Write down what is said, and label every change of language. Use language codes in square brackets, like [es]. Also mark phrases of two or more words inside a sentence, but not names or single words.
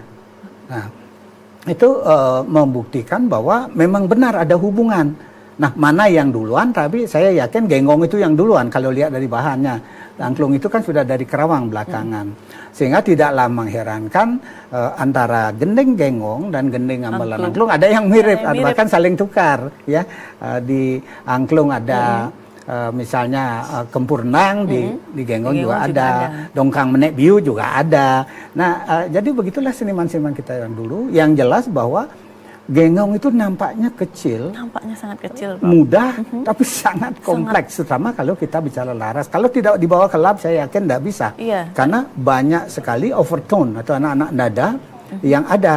[id] Nah, itu membuktikan bahwa memang benar ada hubungan. Nah, mana yang duluan, tapi saya yakin gengong itu yang duluan kalau lihat dari bahannya. Angklung itu kan sudah dari Kerawang belakangan. Sehingga tidaklah mengherankan antara gending gengong dan gending gamelan angklung ada yang mirip, bahkan saling tukar ya. Di angklung ada misalnya kempurnang, di gengong juga ada. Dongkang menek biu juga ada. Nah, jadi begitulah seniman-seniman kita yang dulu, yang jelas bahwa gengong itu nampaknya kecil, nampaknya sangat kecil, Prof. mudah, tapi sangat kompleks, terutama kalau kita bicara laras. Kalau tidak dibawa ke lab, saya yakin tidak bisa, karena banyak sekali overtone atau anak-anak nada yang ada.